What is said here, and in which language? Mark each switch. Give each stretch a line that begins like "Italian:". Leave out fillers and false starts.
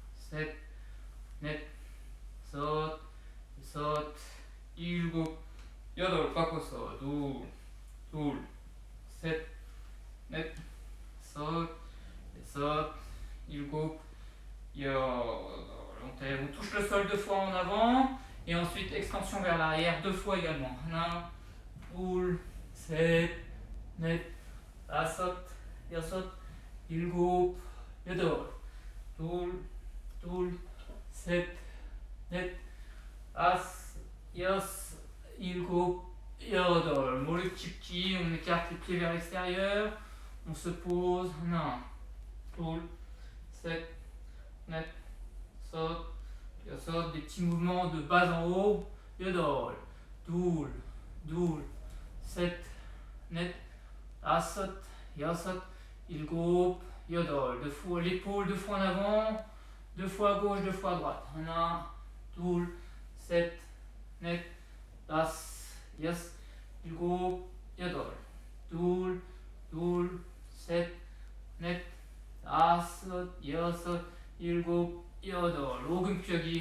Korean: 셋, 넷, 다섯, 여섯, 일곱, 여덟. 바꿔서 둘, 둘, 셋, 넷, 다섯, 여섯, 일곱, 여덟.
French: On touche le sol 2 fois en avant et ensuite extension vers l'arrière 2 fois également.
Korean: 하나, 둘, 셋, 넷, 다섯, 여섯, 일곱, 여덟. 둘, 둘, 셋, 넷, 다섯, 여섯, 일곱, 여덟.
French: Mollet petit, on écarte les pieds vers l'extérieur. On se pose.
Korean: 하나, 둘, 셋, 넷, 다섯, 여섯.
French: Des petits mouvements de bas en haut.
Korean: 여덟, 둘, 둘, 셋, 넷, 다섯, 여섯, 일곱, 여덟.
French: Deux fois l'épaule, 2 fois en avant, 2 fois à gauche, 2 fois à droite.
Korean: 하나, 둘, 셋, 넷, 다섯, 여섯, 일곱, 여덟. 둘, 둘, 셋, 넷, 다섯, 여섯, 일곱, 여덟. 오금펴기.